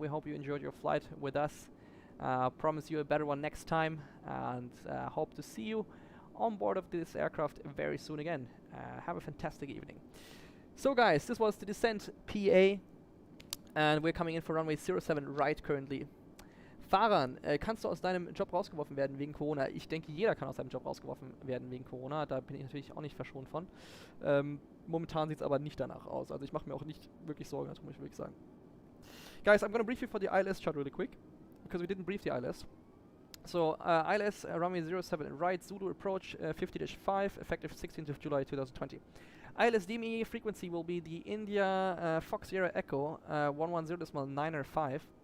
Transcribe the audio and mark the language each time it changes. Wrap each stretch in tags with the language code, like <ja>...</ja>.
<en>We hope you enjoyed your flight with us. Promise you a better one next time, and hope to see you on board of this aircraft very soon again. Have a fantastic evening. So guys, this was the descent PA, and we're coming in for runway 07 right currently.</en> <de>Fahrern, kannst du aus deinem Job rausgeworfen werden wegen Corona? Ich denke, jeder kann aus seinem Job rausgeworfen werden wegen Corona. Da bin ich natürlich auch nicht verschont von. Momentan sieht es aber nicht danach aus. Also ich mache mir auch nicht wirklich Sorgen, das muss ich wirklich sagen.</de> <en>Guys, I'm going to brief you for the ILS chart really quick, because we didn't brief the ILS. So, ILS runway 07 right, Zulu approach 50-5, effective 16th of July 2020. ILS DME frequency will be the India Fox Sierra Echo 110.905.</en>